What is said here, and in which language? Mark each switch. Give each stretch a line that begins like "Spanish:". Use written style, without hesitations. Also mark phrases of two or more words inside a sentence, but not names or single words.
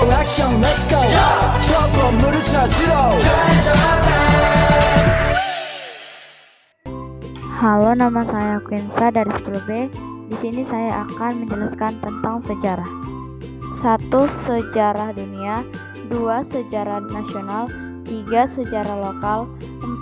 Korean: 액션
English: let's go
Korean: 저 건물을 찾으러
Indonesian: Halo, nama saya Quinsa dari 10B. Di sini saya akan menjelaskan tentang sejarah. 1. Sejarah dunia. 2. Sejarah nasional. 3. Sejarah lokal. 4.